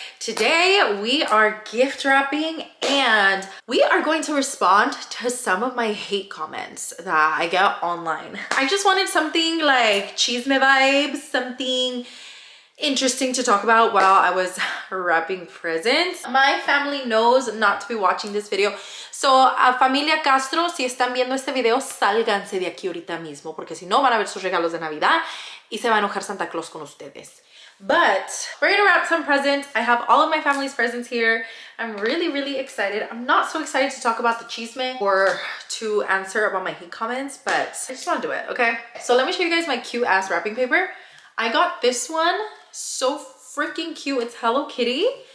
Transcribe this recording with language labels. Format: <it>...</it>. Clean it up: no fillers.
<en>Today we are gift wrapping and we are going to respond to some of my hate comments that I get online. I just wanted something like chisme vibes, something interesting to talk about while I was wrapping presents. My family knows not to be watching this video.</en> <es>So, familia Castro, si están viendo este video, sálganse de aquí ahorita mismo, porque si no van a ver sus regalos de Navidad y se va a enojar Santa Claus con ustedes.</es> <en>But we're gonna wrap some presents. I have all of my family's presents here. I'm really excited. I'm not so excited to talk about the chisme or to answer about my hate comments, but I just want to do it, okay? So let me show you guys my cute ass wrapping paper. I got this one, so freaking cute. It's Hello Kitty.</en>